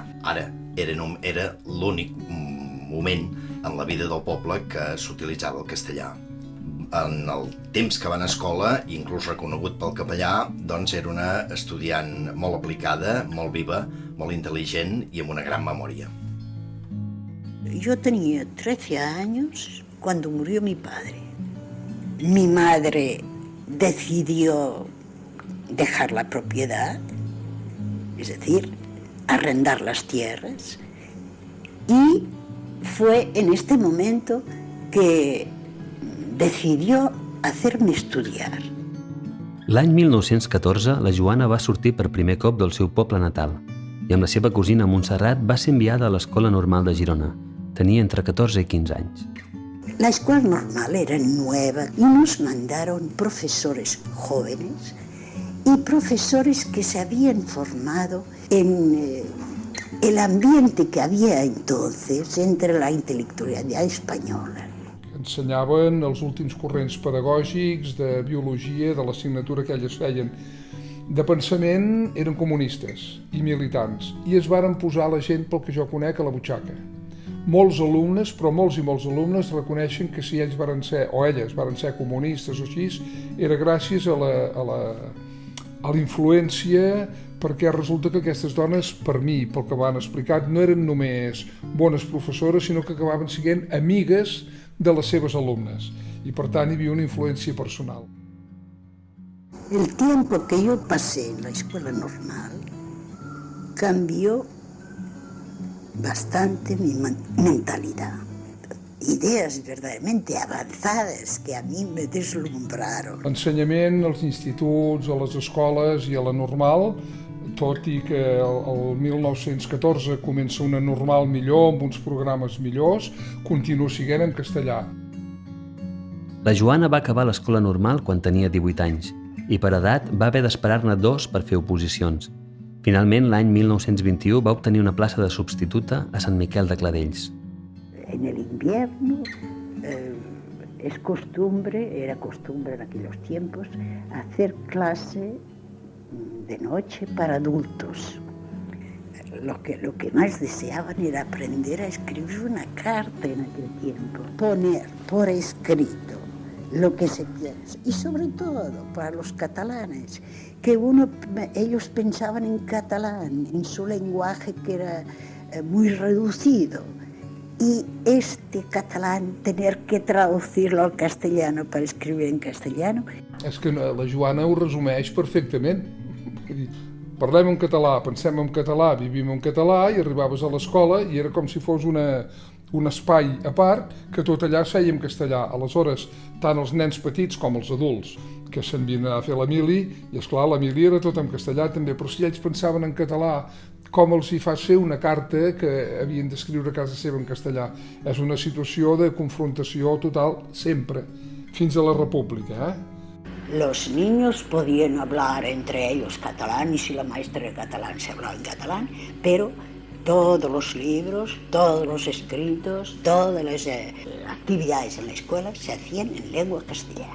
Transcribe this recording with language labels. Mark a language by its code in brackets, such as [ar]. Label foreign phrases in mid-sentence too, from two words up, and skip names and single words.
[ca] Ara, era l'únic moment en la vida del poble que s'utilitzava el castellà. En el temps que va a escola, inclús reconegut pel capellà, doncs era una estudiant molt aplicada, molt viva, molt intel·ligent y amb una gran memoria. [es] Yo tenía 13 años cuando murió mi padre. Mi madre decidió dejar la propiedad, es decir, arrendar las tierras, y fue en este momento que decidió hacerme estudiar. [ca] L'any 1914, la Joana va sortir per primer cop del seu poble natal i amb la seva cosina Montserrat va ser enviada a l'Escola Normal de Girona. Tenia entre 14 i 15 anys. [es] La escuela normal era nueva y nos mandaron profesores jóvenes y profesores que se habían formado en el ambiente que había entonces entre la intelectualidad española. [ca] Ensenyaven els últims corrents pedagògics de biologia, de l'assignatura que elles feien. De pensament eren comunistes i militants i es varen posar la gent pel que jo conec a la butxaca. Molts alumnes, però molts i molts alumnes reconeixen que si ells varen ser, o elles varen ser comunistes o així, era gràcies a la influència perquè resulta que aquestes dones, per mi, pel que m'han explicat, no eren només bones professores, sinó que acabaven sent amigues de les seves alumnes, i per tant hi havia una influència personal. [es] El tiempo que yo pasé en la escuela normal cambió bastante mi mentalidad. Ideas verdaderamente avanzadas que a mí me deslumbraron. [ca] L'ensenyament als instituts, a les escoles i a la normal, tot i que el 1914 comença una normal millor, amb uns programes millors, continua sent en castellà. La Joana va acabar l'escola normal quan tenia 18 anys i per edat va haver d'esperar-ne 2 per fer oposicions. Finalment, l'any 1921 va obtenir una plaça de substituta a Sant Miquel de Cladells. [es] En el invierno era costumbre en aquellos tiempos, hacer clase de noche para adultos. Lo que más deseaban era aprender a escribir una carta en aquel tiempo, poner por escrito lo que se piensa, y sobre todo para los catalanes, que ellos pensaban en catalán, en su lenguaje que era muy reducido, y este catalán tener que traducirlo al castellano para escribir en castellano. [ca] És que la Joana ho resumeix perfectament. Parlem en català, pensem en català, vivim en català, i arribaves a l'escola i era com si fos un espai a part que tot allà es feia en castellà. Aleshores, tant els nens petits com els adults que se'n havien a fer la mili, i esclar, la mili era tot en castellà també, però si ells pensaven en català, com els hi fas fer una carta que havien d'escriure a casa seva en castellà? És una situació de confrontació total sempre, fins a la República. [es] Los niños podían hablar entre ellos catalán, y si la maestra era catalán se hablaba en catalán, pero todos los libros, todos los escritos, todas las actividades en la escuela se hacían en lengua castellana.